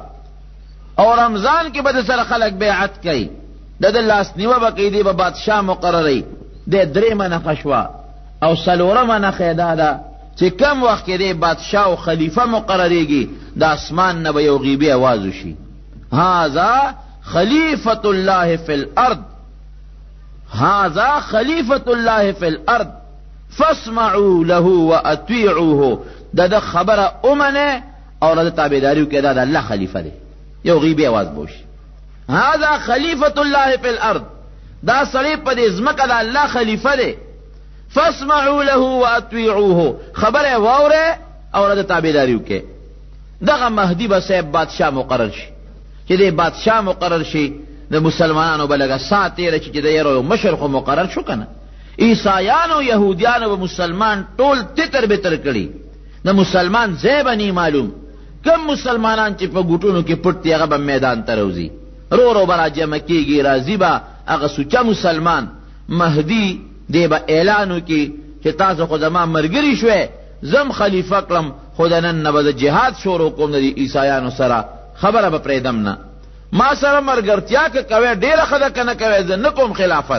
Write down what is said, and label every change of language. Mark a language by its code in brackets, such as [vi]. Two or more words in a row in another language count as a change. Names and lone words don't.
[ps] او رمضان کې به د سره خلک بیعت کوي، د ده لاسنیوه به کوي، دی به بادشاه مقرروي. د درېیمه نښه شوه. او څلورمه نښه دا ده چې کم وخت کې دی بادشاه او خلیفه مقرریږي د اسمان نه به یو غیبي اواز وشي، [ar] هذا خلیفة الله فی الارض، هذا خلیفة الله فی الارض فاسمعوا له واطیعوه. [ps] د ده خبره اومنه او د تابعداري وکړي دا د الله خلیفه دی. یو غیبي آواز بوشي [ar] هذا خلیفة الله فی الارض، [ps] دا سړی په دې ځمکه د الله خلیفه دی. [ar] فاسمعوا له واطیعوه، [ps] خبره واوره او د تابعداري وکړي. دغه مهدی به صاحب بادشاہ مقرر شي، چې دې بادشاہ مقرر شي د مسلمانانو به لږه ساعت تېره شي چې د یو مشر خو مقرر شو که نه. عیسایانو یهودیانو به مسلمان ټول تتر بتر کړي، د مسلمان ځای به نی معلوم. کم مسلمانان چې په ګوټونو کې پټ دي هغه به میدان ته روځي، رو رو به راجمع کېږي، راځي به هغه سوچه مسلمان. مهدي دی به اعلان وکړي چې تاسو خو زما ملګري شوئ، زم خلیفه کړم، خو د نن نه به د جهاد شروع کوم د عیسایانو سره، خبره به پرېږدم نه. ما سره ملګرتیا که کوئ ډېره ښه ده که نه کوئ، زه نه کوم خلافت.